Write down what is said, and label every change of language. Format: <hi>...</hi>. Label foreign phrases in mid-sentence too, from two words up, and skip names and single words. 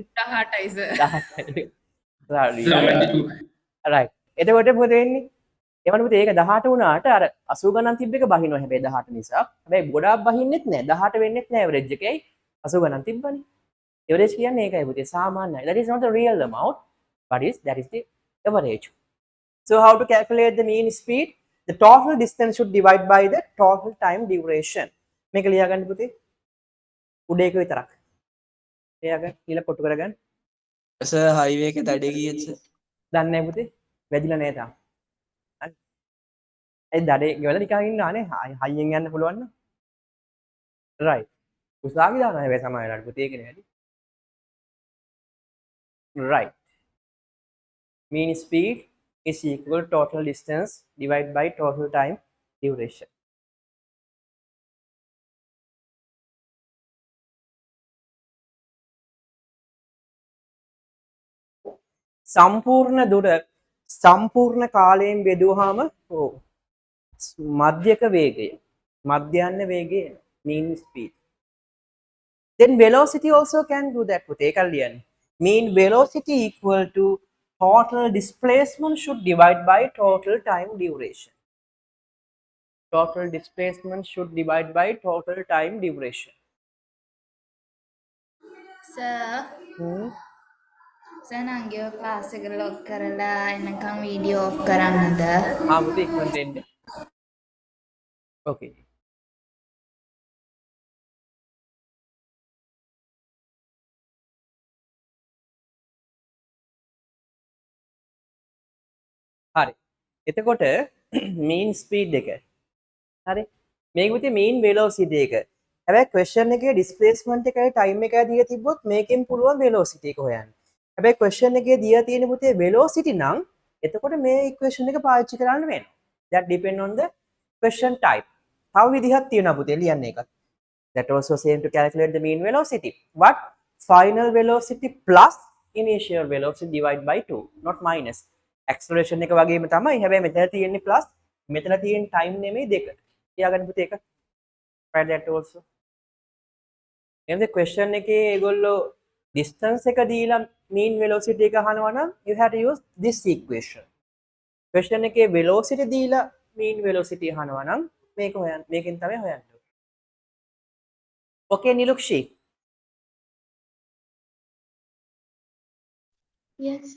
<si>18යි සර්. 18යි. right. එතකොට මොකද වෙන්නේ? එවන පුතේ ඒක 18 වුණාට අර 80 ගණන් තිබ්බ එක බහිනවා හැබැයි 18 නිසා. හැබැයි ගොඩාක් බහින්නෙත් නෑ. 18 වෙන්නෙත් නෑ average එකයි 80 ගණන් තිබ්බනේ. average කියන්නේ ඒකයි පුතේ සාමාන්‍යයි.</si> <en>That is not the real amount, but that is the average. So how to calculate the mean speed? The total distance should divide by the total time duration.</en> <si>මේක ලියා ගන්න පුතේ. උඩ එක විතරක්. එයාග ඊළ කොටු කරගන්න. සර් හයිවේ එකේ දඩේ කීයද සර්? දන්නේ නැහැ පුතේ. වැදිලා නැහැ තාම. හරි. ඒ දඩේ ගෙවලා නිකන් ඉන්නවානේ. හයියෙන් යන්න පුළුවන් නම්.</si> <en>right.</en> <si>උසාවි දානවා හැබැයි සමහර වෙලාවට පුතේ ඒක නේ.</si> <en>right. Mean speed is equal to total distance divided by total time duration.</en> <si>සම්පූර්ණ දුර සම්පූර්ණ කාලයෙන් බෙදුවාම මධ්‍යක වේගය මධ්‍යන්න වේගය mean speed.</si> <en>Then velocity also can do that</en> <si>පුතේ ඒකල් ලියන්නේ.</si> <en>Mean velocity equal to total displacement should divide by total time duration. Total displacement should divide by total time duration.</en> <si>සර් සනංගිව ක්ලාස් එක ලොක් කරලා එනකම් වීඩියෝ ඔෆ් කරන්නද? පුතේ ඉක්මනට එන්න. Okay. හරි. එතකොට</si> <en>mean speed</en> <si>එක. හරි. මේක පුතේ</si> <en>mean velocity</en> <si>එක. හැබැයි question එකේ displacement එකයි time එකයි දීලා තිබ්බොත් මේකෙන් පුළුවන් velocity එක හොයන්න. හැබැයි question එකේ දීලා තියෙන පුතේ velocity නම් එතකොට මේ equation එක පාවිච්චි කරන්න වෙනවා.</si> <en>That depend on the question type.</en> <si>තව විදිහක් තියෙනවා පුතේ ලියන්න එකක්.</si> <en>That also same to calculate the mean velocity. But final velocity plus initial velocity divided by 2, not minus.</en> <si>Acceleration එක වගේම තමයි. හැබැයි මෙතන තියෙන්නේ plus, මෙතන තියෙන time නෙමෙයි දෙක. තියාගන්න පුතේ එක.</si> <en>try that also.</en> <si>එහෙනම් question එකේ ඒගොල්ලෝ distance එක දීලා</si> <en>mean velocity</en> <si>එක අහනවා නම්</si> <en>you have to use this equation.</en> <si>question එකේ velocity දීලා</si> <en>mean velocity</en> <si>අහනවා නම් මේක හොයන්න. මේකෙන් තමයි හොයන්න.</si> <en>Okay Nilukshi. Yes sir.</en>